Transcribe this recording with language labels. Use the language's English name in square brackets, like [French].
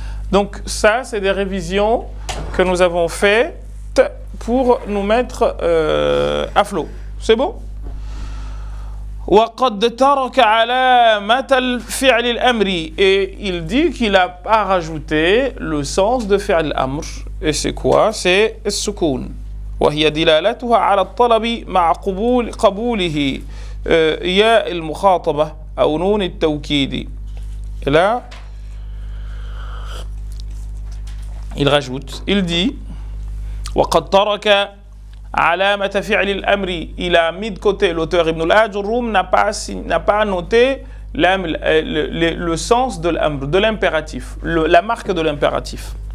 [French] Donc ça, c'est des révisions que nous avons faites pour nous mettre à flot. C'est bon? [Arabic] وَقَدْ تَرَكَ عَلَامَةَ الْفِعْلِ الْأَمْرِ. [French] Et il dit qu'il a pas rajouté le sens de fi'l al-amr. Et c'est quoi? C'est السكون. [Arabic] وهي دلالتها على الطلب مع قبوله ياء المخاطبة أو نون التوكيد. [French] Et là, il rajoute, il dit [Arabic] وَقَدْ تَرَكَ عَلَامَةَ فِعْلِ الْأَمْرِ. [French] Il a mis de côté, l'auteur Ibn al-Ajurrum n'a pas noté le sens de l'amr, de l'impératif, la marque de l'impératif.